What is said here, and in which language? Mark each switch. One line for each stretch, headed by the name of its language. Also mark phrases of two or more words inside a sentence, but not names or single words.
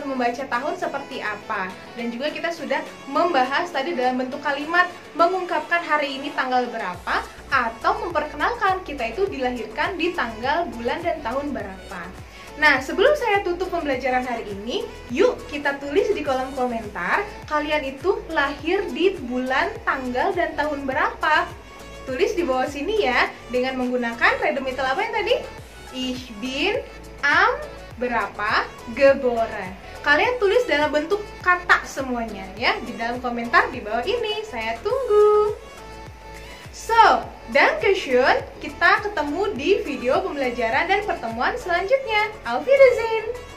Indonesian: Membaca tahun seperti apa. Dan juga kita sudah membahas tadi dalam bentuk kalimat mengungkapkan hari ini tanggal berapa, atau memperkenalkan kita itu dilahirkan di tanggal, bulan, dan tahun berapa. Nah, sebelum saya tutup pembelajaran hari ini, yuk kita tulis di kolom komentar kalian itu lahir di bulan, tanggal, dan tahun berapa. Tulis di bawah sini ya, dengan menggunakan redemitel apa yang tadi?
German: Ich bin am berapa geboren.
Indonesian: Kalian tulis dalam bentuk kata semuanya ya, di dalam komentar di bawah ini. Saya tunggu.
German: So, Dankeschön.
Indonesian: Kita ketemu di video pembelajaran dan pertemuan selanjutnya.
German: Auf Wiedersehen.